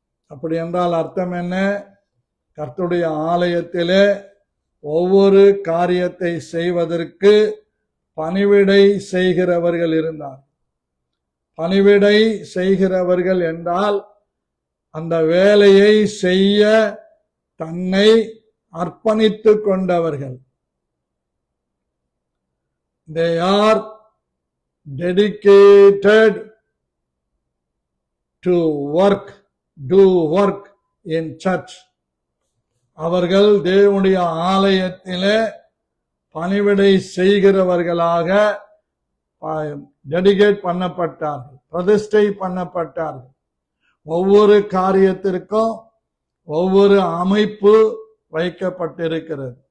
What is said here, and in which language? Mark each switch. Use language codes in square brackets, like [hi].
[ta] அப்படி என்றால் அர்த்தம் என்ன? கர்த்தருடைய ஆலயத்திலே ஒவ்வொரு காரியத்தை செய்வதற்கு பணிவிடை செய்கிறவர்கள் இருந்தார். பணிவிடை செய்கிறவர்கள் என்றால் அந்த வேலையை செய்ய தன்னை அர்ப்பணித்து கொண்டவர்கள். [en] They are dedicated to do work in church. [ta] அவர்கள் தேவனுடைய ஆலயத்திலே பணிவிடை செய்கிறவர்களாக டெடிகேட் பண்ணப்பட்டார்கள், பிரதிஷ்டை பண்ணப்பட்டார்கள். ஒவ்வொரு காரியத்திற்கும் ஒவ்வொரு அமைப்பு வைக்கப்பட்டிருக்கிறது.